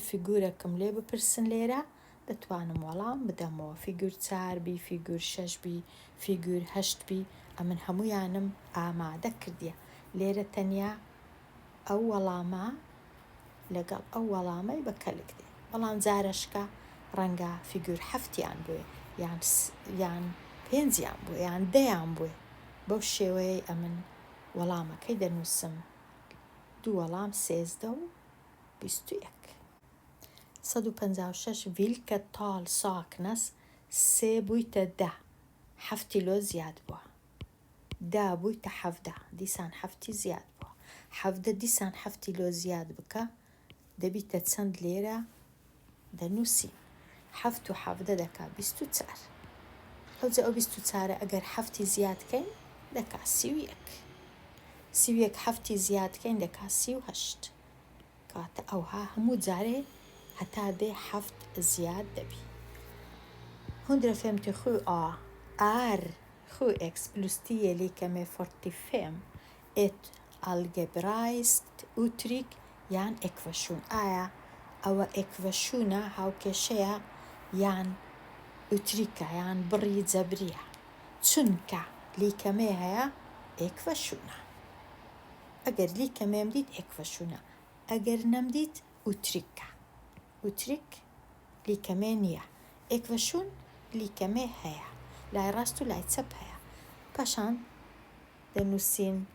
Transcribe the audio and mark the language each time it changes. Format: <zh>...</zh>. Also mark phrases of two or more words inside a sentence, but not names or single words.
<ckb>فیگورەکەم لێ بپرسن لێرە دەتوانم وەڵام بدەمەوە فیگور 4 بی فیگور 6 بی فیگور 8 بی ئەمن هەموویانم ئامادە کردیە لێرە تەنیا ئەو وەڵامە لەگەڵ ئەو وەڵامەی بەکەلک دێ بەڵام جارەشکە ڕەنگە فیگور 7یان بووێ یان 5یان بووە یان 10یان بووێ بەو شێوەیە ئەمن وەڵامەکەی دەنووسم 2 وەڵام 13 و 21. 156</ckb> <sv>vilket tal saknas</sv> <ckb>3 بوویتە 10 7 لۆ زیاد بووە 10 بوویتە 17 دیسان 7 زیاد بووە 17 دیسان 7 لۆ زیاد بکە دەبیتە چەند لێرە دەنووسی 7 و 17 دەکا 24 ئەوجە ئەو 24 ئەگەر 7 زیادکەین دەکا 31 31 7 زیادکەین دەکا 38 کاتە ئەوها هەموو جارێ هەتا دێ 7 زیاد دەبی</ckb> <sv>157 är 7x plus 10 lika med 45 ett algebraiskt uttryck</sv> <ckb>یان ئێکڤەشون ئایا ئەوە ئێکڤەشونە هاوکێشەیە یان ئوتریکە یان بڕی جەبریە چونکە لیکەمێ هەیە ئێکڤەشونە ئەگەر لیکەمێم دیت ئێکڤەشونە ئەگەر نەمدیت ئوتریکە ئوتریک لیکەمێ نییە ئێکڤەشون لیکەمێ هەیە لای ڕاست و لای چەپ هەیە پاشان دەنووسین</ckb>